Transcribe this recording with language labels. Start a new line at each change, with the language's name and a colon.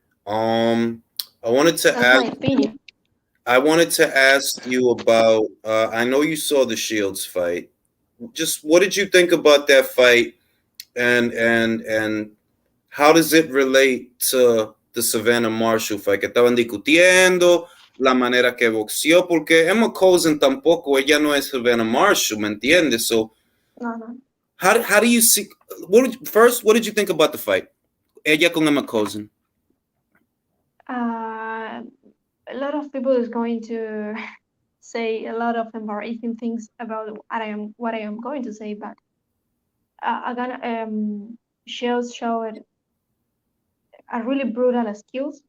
English: I wanted to That's my ask opinion. I wanted to ask you about I know you saw the Shields fight. Just what did you think about that fight and how does it relate to the Savannah Marshall fight?
Spanish: Que estaban discutiendo la manera que boxeó, porque Emma Cousin tampoco, ella no es Savannah Marshall, ¿me entiendes?
English: So,
Spanish: No, no.
English: how do you see, what did you think about the fight?
Spanish: Ella con Emma Cousin.
English: Uh, a lot of people is going to say a lot of embarrassing things about what I am going to say, but again, showed a really brutal skills.